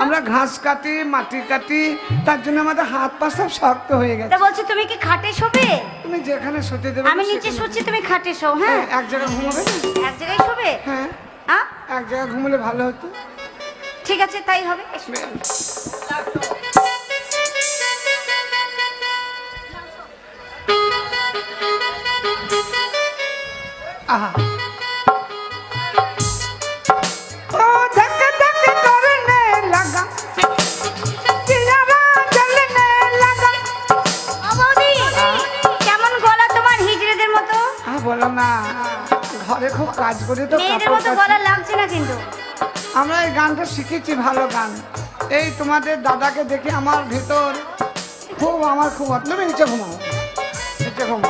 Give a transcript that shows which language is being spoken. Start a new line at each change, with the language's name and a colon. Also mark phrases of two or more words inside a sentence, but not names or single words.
Bangla: আমরা ঘাস কাটি, মাটি কাটি, তার জন্য আমাদের হাত পা সব শক্ত হয়ে তা গেছে। বলছি তুমি কি খাটে শোবে? তুমি যেখানে শুতে দেবে আমি নিচে শুচ্ছি, তুমি খাটে শো। হ্যাঁ, এক জায়গায় ঘুমাবে না? এক জায়গায় শোবে? হ্যাঁ, আ? এক জায়গায় ঘুমলে ভালো হতো। ঠিক আছে, তাই হবে। এসো। आहा।
Hindi: ओ धक धक करने लगा, जियारा जलने लगा।
Bangla: ও বৌদি, কেমন গলা তোমার হিজড়েদের মতো? বলো না, ঘরে খুব কাজ করে তো মেয়েদের মতো কাপড় গলা কাচি। লাগছে না কিন্তু। আমরা এই গানটা শিখেছি, ভালো গান। এই তোমাদের দাদাকে দেখে আমার ভেতর খুব তুমি নিচে ঘুমাও, নিচে ঘুমাও।